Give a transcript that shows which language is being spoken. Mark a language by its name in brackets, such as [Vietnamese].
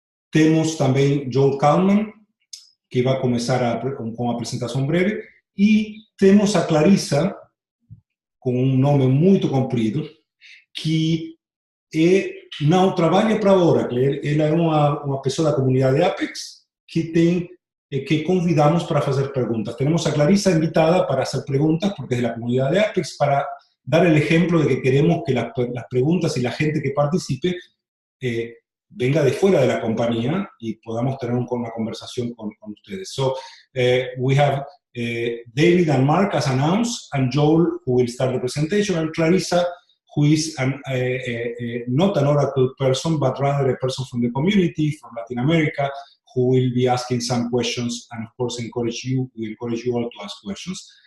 [Portuguese] Temos também Joel Kallman, que vai começar com a apresentação breve. E temos a Clarisa, com um nome muito comprido, que não trabalha para a Oracle. Ela é uma pessoa da comunidade Apex que convidamos para fazer perguntas. [Spanish] Temos a Clarisa invitada para hacer preguntas, porque es de la comunidad de Apex, para dar el ejemplo de que queremos que las preguntas y la gente que participe venga de fuera de la compañía y podamos tener una conversación con ustedes. [English] So, we have David and Marc as announced, and Joel, who will start the presentation, and Clarisa, who is not an Oracle person, but rather a person from the community, from Latin America, who will be asking some questions, and of course we encourage you all to ask questions.